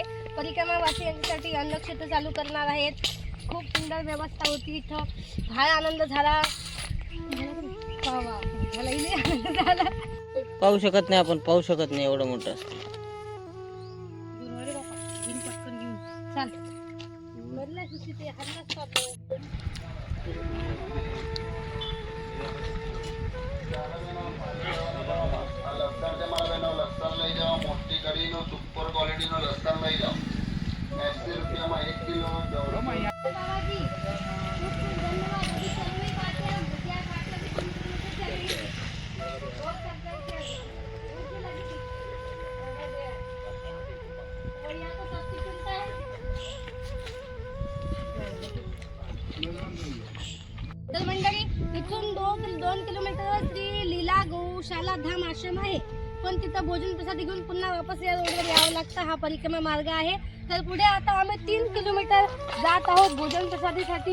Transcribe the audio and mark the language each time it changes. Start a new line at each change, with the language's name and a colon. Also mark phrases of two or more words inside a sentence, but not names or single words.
Marathi: परिक्रमावासियांसाठी अन्नक्षेत्र चालू करणार आहेत. खूप सुंदर व्यवस्था होती इथं. फार आनंद झाला. मला इथे आनंद झाला. पाहू शकत नाही आपण, पाहू शकत नाही एवढं मोठं असतं. चाल बदला सुशी ते हल्लाच करतो.
Gujarati: લસણ લઈ જાઓ, મોટી કઢીનો સુપર ક્વોલિટીનો લસણ લઈ જાઓ. 80 રૂપિયામાં 1 કિલો.
Marathi: बाबाजी खूप खूप धन्यवाद.
Hindi: अभी सर्व पाते भुजिया काटला की तुमचे चलिए बहुत सब्जी और यहाँ तो सस्ती मिलता है.
Marathi: तर मंडळी इथून 2 किलोमीटरवर श्री लीला गौशाला धाम आश्रम आहे. पण तिथं भोजन प्रसाद घेऊन पुन्हा वापस या रोडवर यावं लागतं. हा परिक्रमा मार्ग आहे. तर पुढे आता आम्ही 3 किलोमीटर जात आहोत भोजन प्रसादीसाठी.